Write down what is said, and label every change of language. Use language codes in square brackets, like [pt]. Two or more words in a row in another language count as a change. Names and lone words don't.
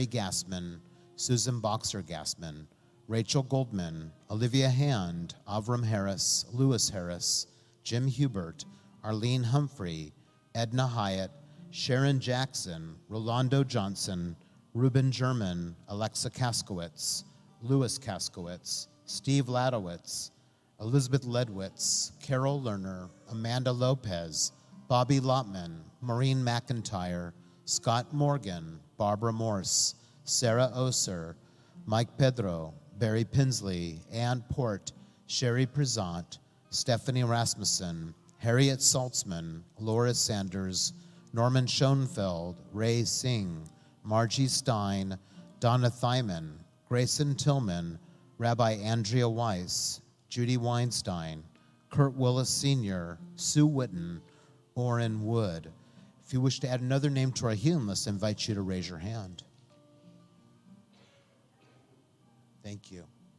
[en] Gassman, Susan Boxer Gassman, Rachel Goldman, Olivia Hand, Avram Harris, Lewis Harris, Jim Hubert, Arlene Humphrey, Edna Hyatt, Sharon Jackson, Rolando Johnson, Ruben German, Alexa Kaskowitz, Louis Kaskowitz, Steve Ladowitz, Elizabeth Ledwitz, Carol Lerner, Amanda Lopez, Bobby Lotman, Maureen McIntyre, Scott Morgan, Barbara Morse, Sarah Oser, Mike Pedro, Barry Pinsley, Ann Port, Sherry Prezant, Stephanie Rasmussen, Harriet Saltzman, Laura Sanders, Norman Schoenfeld, Ray Singh, Margie Stein, Donna Thyman, Grayson Tillman, Rabbi Andrea Weiss, Judy Weinstein, Kurt Willis Sr., Sue Witten, Orrin Wood. If you wish to add another name to our healing list, I invite you to raise your hand. Thank you.